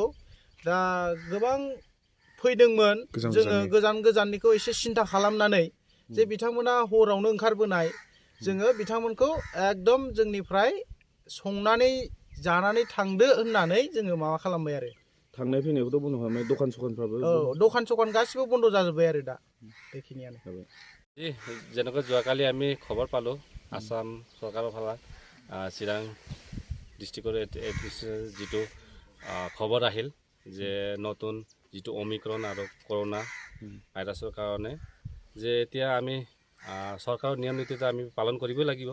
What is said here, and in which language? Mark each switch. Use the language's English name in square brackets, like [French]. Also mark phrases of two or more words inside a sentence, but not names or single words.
[Bodo] दा गोबां फैदोंमोन, जोङो गोजान गोजाननिखौ एसे सिन्था खालामनानै जे बिथांमोना हरावनो ओंखारबोनाय, जोङो बिथांमोनखौ एकदम जोंनिफ्राय संनानै जानानै थांदो होननानै जोङो माबा खालामबाय आरो। थांनाय फैनायखौथ' बन्द खालामबाय, दखान सखानफ्राबो दखान सखान गासिबो बन्द जाजोब्बाय आरो दा बेखिनियानो। [Assamese] যেনেকৈ যোৱাকালি আমি খবৰ পালোঁ আসাম চৰকাৰৰ ফালে চিৰাং ডিষ্ট্ৰিক্টৰ যিটো খবৰ আহিল যে নতুন যিটো অমিক্ৰন আৰু কৰোনা ভাইৰাছৰ কাৰণে যে এতিয়া আমি চৰকাৰৰ নিয়ম নীতিটো আমি পালন কৰিবই লাগিব।